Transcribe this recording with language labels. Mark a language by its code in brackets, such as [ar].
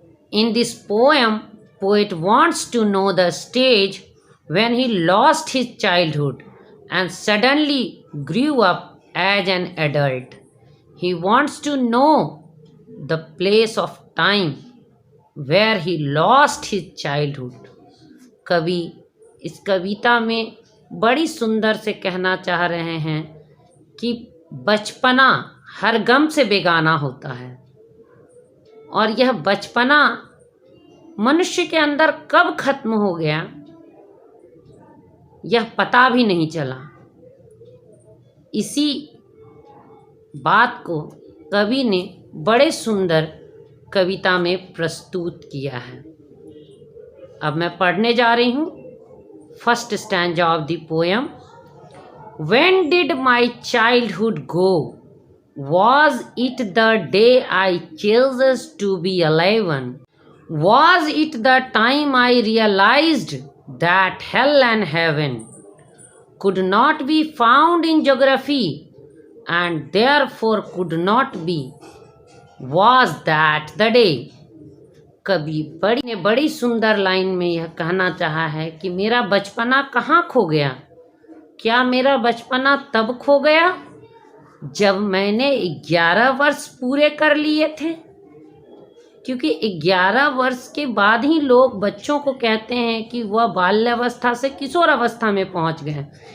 [en] In this poem, poet wants to know the stage when he lost his childhood and suddenly grew up as an adult. He wants to know the place of time where he lost his childhood. [hi] कवि इस कविता में बड़ी सुंदर से कहना चाह रहे हैं कि बचपना हर गम से बेगाना होता है और यह बचपना मनुष्य के अंदर कब खत्म हो गया यह पता भी नहीं चला। इसी बात को कवि ने बड़े सुंदर कविता में प्रस्तुत किया है। अब मैं पढ़ने जा रही हूँ [en] First stanza of the poem. When did my childhood go? Was it the day I chose to be alive? Was it the time I realized that hell and heaven could not be found in geography and therefore could not be? Was that the day? [hi] कवि बड़ी सुंदर line में यह कहना चाहा है कि मेरा बचपना कहाँ खो गया। क्या मेरा बचपना तब खो गया जब मैंने 11 वर्ष पूरे कर लिए थे, क्योंकि 11 वर्ष के बाद ही लोग बच्चों को कहते हैं कि वह बाल्यावस्था से किशोर अवस्था में पहुंच गए।